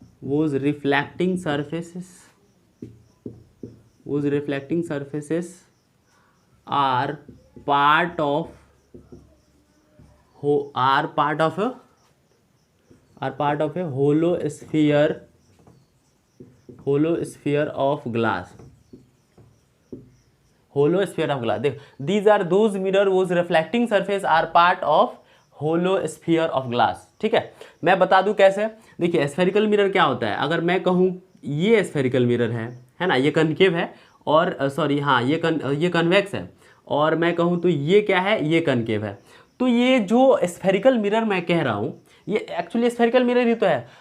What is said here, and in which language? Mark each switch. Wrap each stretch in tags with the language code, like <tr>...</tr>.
<en>whose reflecting surfaces are part of a hollow sphere of glass. देख, these are those mirror whose reflecting surface are part of hollow sphere of glass.</en> <hi>ठीक है, मैं बता दूं कैसे। देखिए spherical mirror क्या होता है, अगर मैं कहूं ये स्फेरिकल मिरर है ना, ये कनकेव है, और सॉरी हाँ ये कन्वेक्स है, और मैं कहूं तो ये क्या है, ये कनकेव है। तो ये जो स्फेरिकल मिरर मैं कह रहा हूं ये एक्चुअली स्फेरिकल मिरर ही तो है।</hi>